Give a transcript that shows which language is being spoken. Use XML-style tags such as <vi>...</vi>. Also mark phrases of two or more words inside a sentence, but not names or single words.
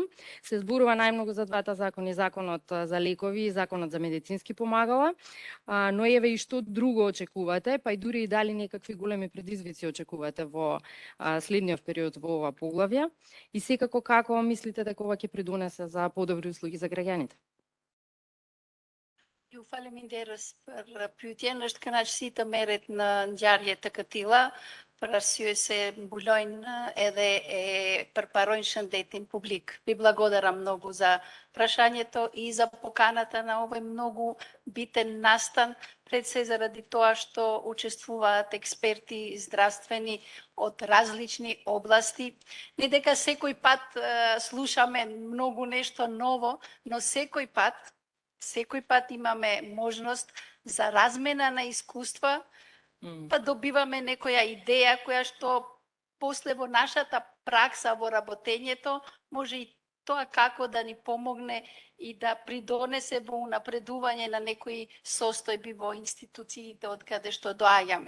<mk>Се зборува најмногу за двата закони, законот за лекови и законот за медицински помагала, но еве и што друго очекувате, па и дури и дали некакви големи предизвици очекувате во следниот период во ова поглавје и секако како мислите дека ова ќе придонесе за подобри услуги за граѓаните?</mk> <sq>Ju faleminderes per pyetjen. Është kënaqësi të merret në ngjarje të këtilla, për arsye se mbulojnë edhe e përparojnë shëndetin publik.</sq> <mk>Vi благодарам много за прашањето и за поканата на овој многу битен настан, пред се заради тоа што учествуваат експерти здравствени од различни области. Не дека секој пат слушаме многу нешто ново, но секој пат имаме можност за размена на искуства, па добиваме некоја идеја која што после во нашата пракса во работењето може и тоа како да ни помогне и да придонесе во унапредување на некои состојби во институциите од каде што доаѓаме.</mk>